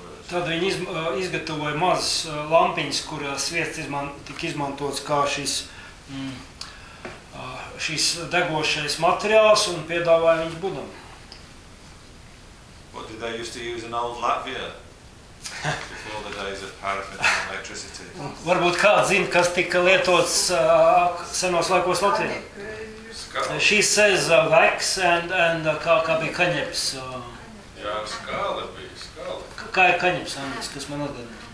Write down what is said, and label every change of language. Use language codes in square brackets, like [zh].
[lv] Tad viņi izgatavoja mazas lampiņas, kuras sviests tika izmantots kā šis degošais materiāls un piedāvāja viņš Budam. [en] What did they used to use in old Latvia before the days of paraffin and electricity? [lv] Varbūt kāds zina, kas tika lietots senos laikos Latvijā. [en] She says wax and [lv] kā bija kaņepes. Jā, skāle bija. Kā ir kaņeps, Andris, kas man atgādā?